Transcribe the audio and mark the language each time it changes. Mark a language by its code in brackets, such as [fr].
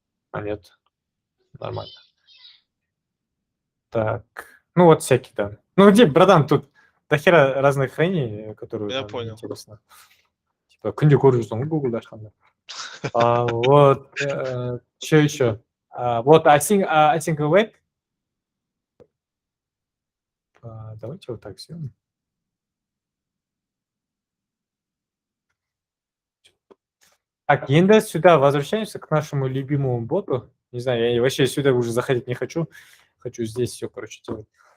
[ru] А нет, нормально. Так, ну вот всякие там. Ну где, братан, тут до хера разных хранений, которые Я нам понял. интересно. [kk] Типа, күнде көріп жүрсің ғой Google ашқанда. [ru] Вот, что еще? Вот async await. Давайте вот так сделаем. Так, [kk] енді [ru] сюда возвращаемся к нашему любимому боту. Не знаю, я вообще сюда уже заходить не хочу. Хочу здесь все, короче, делать.